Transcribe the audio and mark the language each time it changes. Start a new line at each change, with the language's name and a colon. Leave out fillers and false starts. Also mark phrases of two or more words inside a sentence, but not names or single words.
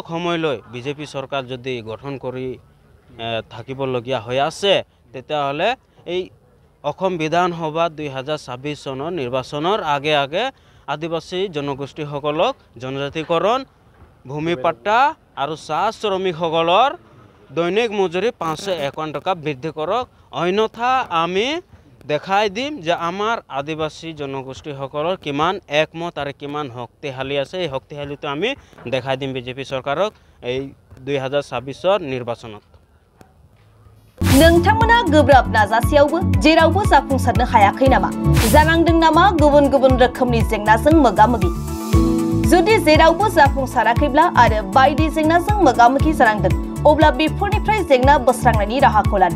Assamese: সময়লৈ বিজেপি চৰকাৰ যদি গঠন কৰি থাকিবলগীয়া হৈ আছে, তেতিয়াহ'লে এই অসম বিধানসভা 2026 চনৰ নিৰ্বাচনৰ আগে আগে আদিবাসী জনগোষ্ঠীসকলক জনজাতিকৰণ, ভূমি পাট্টা আৰু চাহ শ্ৰমিকসকলৰ দৈনিক মজুৰি 551 টকা বৃদ্ধি কৰক, অন্যথা আমি দেখাই দিম যে আমাৰ আদিবাসী জনগোষ্ঠীসকলৰ কিমান একমত আৰু কিমান শক্তিশালী আছে। এই শক্তিশালীটো আমি দেখাই দিম বিজেপি চৰকাৰক এই 2026 নিৰ্বাচনত।
Bodo: नोंथांमोना गोब्राब नाजासेयावबो जेरावबो जाफुंसारनो हायाखै नामा? जानांदों नामा गुबुन गुबुन रोखोमनि जेंनाजों मोगा-मोगि? जुदि जेरावबो जाफुंसाराखैब्ला आरो बायदि जेंनाजों मोगा-मोगि जानांदों अब्ला बेफोरनिफ्राय जेंना बोस्रांनायनि राहाखौ लादो।